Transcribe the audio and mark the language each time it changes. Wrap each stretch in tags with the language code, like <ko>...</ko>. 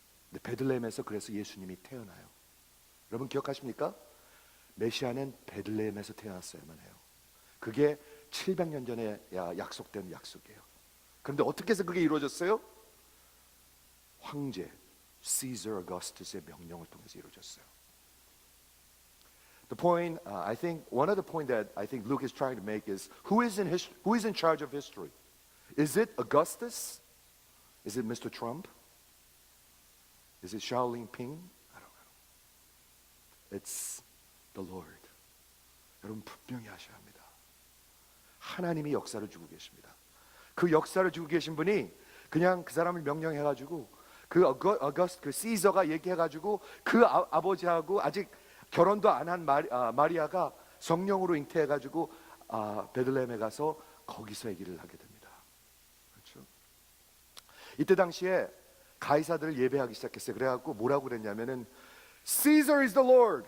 <ko>근데 베들레헴에서 그래서 예수님이 태어나요. 여러분 기억하십니까? 메시아는 베들레헴에서 태어났어야만 해요. 그게 700년 전에 약속된 약속이에요. 그런데 어떻게 해서 그게 이루어졌어요? 황제 Caesar Augustus의 명령을 통해서 이루어졌어요.</ko> <en>The point, I think, one of the point that I think Luke is trying to make is who is in charge of history? Is it Augustus? Is it Mr. Trump? Is it Xiao Ping? I don't know. It's the Lord.</en> <ko>여러분 분명히 아셔야 합니다. 하나님이 역사를 주고 계십니다. 그 역사를 주고 계신 분이 그냥 그 사람을 명령해가지고 그 시저가 얘기해가지고 그 아버지하고 아직 결혼도 안 한 마리아가 성령으로 잉태해가지고 베들레헴에 가서 거기서 아기를 하게 됩니다. 그렇죠? 이때 당시에 가이사들을 예배하기 시작했어요. 그래갖고 뭐라고 그랬냐면은</ko> <en>Caesar is the Lord.</en>